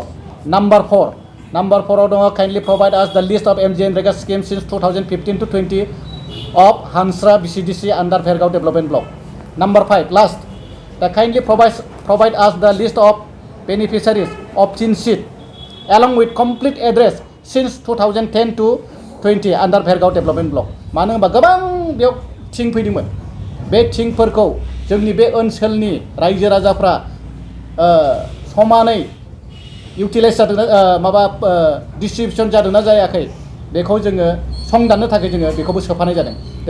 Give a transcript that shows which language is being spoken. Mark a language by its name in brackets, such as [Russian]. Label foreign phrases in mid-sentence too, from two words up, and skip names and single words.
[English] Number 4 दङ kindly provide us the list of MGNREGA schemes since 2015 to 20 of Hansra BCDC under Vergao Development Block. Number 5 last kindly provide us the list of beneficiaries of chin sheet along with complete address since 2010 to 20 under Vergao Development Block. [Bodo] मानो होनबा गोबां बेयाव थिं फैदोंमोन बे थिंफोरखौ जोंनि बे ओनसोलनि रायजो राजाफ्रा समानै इउटिलाइज जादोंना माबा डिस्ट्रिबिउसन जादोंना जायाखै बेखौ जोङो संदाननो थाखाय जोङो बेखौबो सोफानाय जादों।